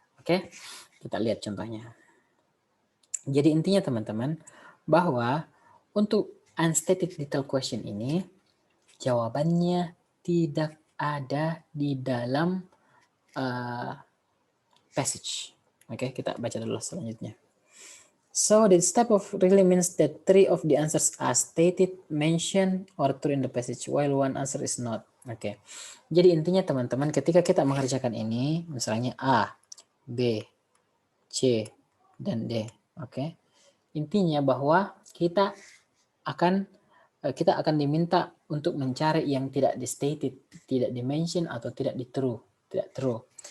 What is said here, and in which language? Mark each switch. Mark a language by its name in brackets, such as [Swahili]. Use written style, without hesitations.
[Indonesian] Oke, kita lihat contohnya. Jadi intinya teman-teman bahwa untuk unstated detail question ini jawabannya tidak ada di dalam passage. Oke, kita baca dulu selanjutnya. [English] So this type of really means that 3 of the answers are stated, mentioned, or true in the passage, while 1 answer is not. [Indonesian] Oke. Jadi intinya teman-teman ketika kita mengerjakan ini, misalnya A, B, C, dan D. Oke. Intinya bahwa kita akan diminta untuk mencari yang tidak di stated, tidak di mention, atau tidak di true, tidak true.